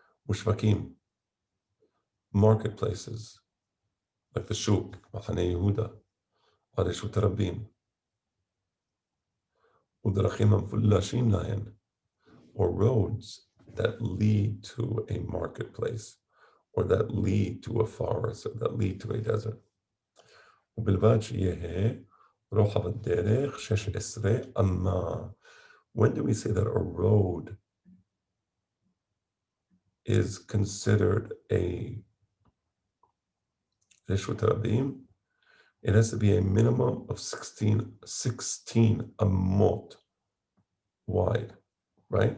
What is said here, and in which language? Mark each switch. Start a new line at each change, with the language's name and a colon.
English: Ushvakim, marketplaces like the Shuk, Machane Yehuda, are Reshut Rabim.
Hebrew: Udrachim Amfulashim Lahen,
English: or roads that lead to a marketplace, or that lead to a forest, or that lead to a desert.
Hebrew: ובלבד שיהיה רוחב הדרך 16 אמה.
English: When do we say that a road is considered a Reshut Rabim? It has to be a minimum of 16 amot wide, right?